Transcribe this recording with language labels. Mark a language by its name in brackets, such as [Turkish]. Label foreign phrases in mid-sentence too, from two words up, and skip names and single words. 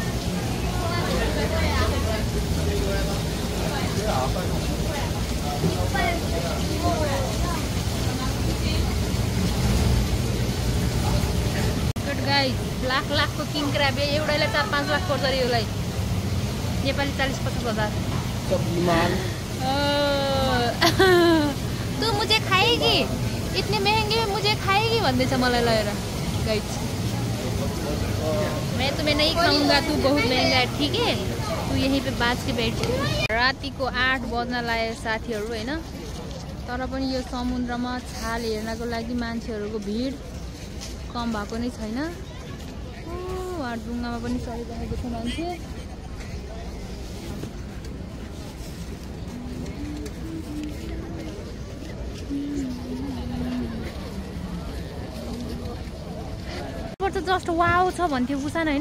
[Nepali] गाइस लाखको [English] king crab [Nepali] एउटालाई 4-5 लाख पर्छ अरे। यसलाई नेपाली 40-50 हजार। [Hindi] तू मुझे खाएगी इतने महंगे में मुझे खाएगी [Nepali] भन्दैछ मलाई लगेर गाइस। [Hindi] मैं तुम्हें नहीं खाऊंगा तू बहुत महंगा है ठीक है तू यहीं पे बाज के बैठ। [Nepali] रातिको 8 बज्न लाग्यो साथीहरू हैन। तर पनि यो समुद्रमा छाल हेर्नको लागि मान्छेहरूको भिड कम भएको नै छैन। ढुङ्गामा पनि चलिरहेको छ मान्छे। [English] just wow [Nepali] छ भन्थ्यो बुसान हैन।